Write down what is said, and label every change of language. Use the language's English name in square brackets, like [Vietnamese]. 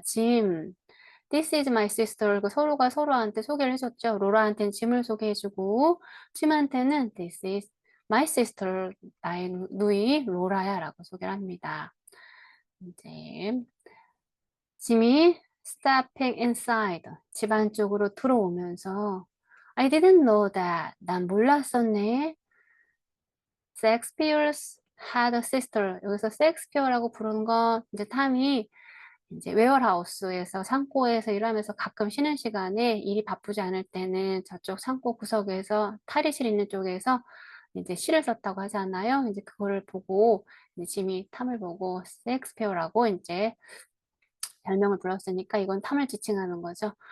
[English] 짐. This is my sister. [Korean] 그 서로가 서로한테 소개를 해줬죠. 로라한테는 짐을 소개해주고 짐한테는 [English] This is my sister. [Korean] 나의 누이 로라야 라고 소개를 합니다. 이제 짐이 [English] stepping inside. [Korean] 집 안쪽으로 들어오면서 [English] I didn't know that. [Korean] 난 몰랐었네. [English] Shakespeare's had a sister. [Korean] 여기서 셰익스피어라고 부르는 건 이제 탐이 이제 웨어하우스에서 창고에서 일하면서 가끔 쉬는 시간에 일이 바쁘지 않을 때는 저쪽 창고 구석에서 탈의실 있는 쪽에서 이제 시를 썼다고 하잖아요. 이제 그거를 보고 이제 짐이 탐을 보고 셰익스피어라고 이제 별명을 불렀으니까 이건 탐을 지칭하는 거죠.